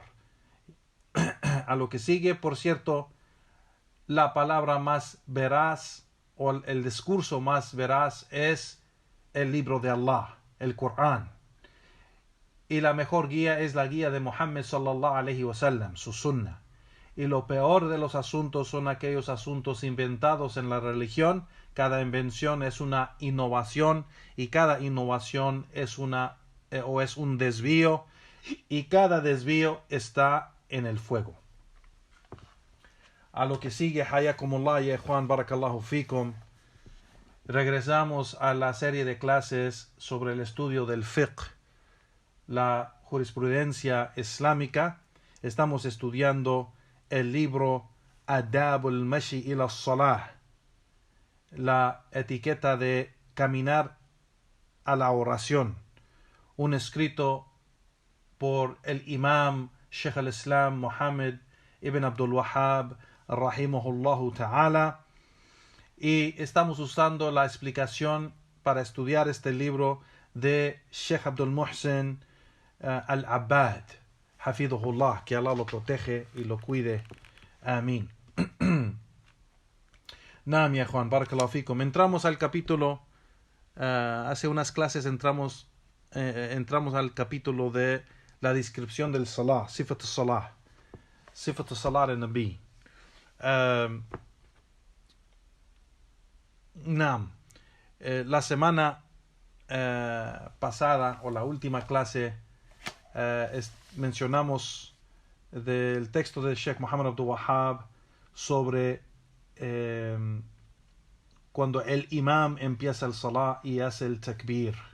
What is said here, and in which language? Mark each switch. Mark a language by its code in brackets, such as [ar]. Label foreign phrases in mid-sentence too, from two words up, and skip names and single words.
[es] A lo que sigue, por cierto, la palabra más veraz o el discurso más veraz es el libro de Allah, el Corán. Y la mejor guía es la guía de Muhammad [ar] صلى الله عليه وسلم, [es] su sunnah. Y lo peor de los asuntos son aquellos asuntos inventados en la religión. Cada invención es una innovación, y cada innovación es un desvío, y cada desvío está en el fuego. A lo que sigue, [ar] حياكم الله يا [es] Juan, [ar] بارك الله فيكم. [es] Regresamos a la serie de clases sobre el estudio del fiqh, la jurisprudencia islámica. Estamos estudiando el libro Adabul Mashi ila Salah, la etiqueta de caminar a la oración, un escrito por el imam Sheikh al-Islam Muhammad ibn Abdul Wahhab [ar] رحمه الله تعالى, [es] y estamos usando la explicación para estudiar este libro de Sheikh Abdul Muhsin al-Abbad, hafidhullah, que Allah lo protege y lo cuide, amén. [ar] نعم يا Juan, بارك الله فيكم. [es] Entramos al capítulo, hace unas clases entramos al capítulo de la descripción del salah, [ar] صفة الصلاة النبي. [es] La semana pasada, o la última clase, mencionamos del texto del Sheikh Muhammad Abdul Wahhab sobre cuando el imam empieza el salah y hace el takbir.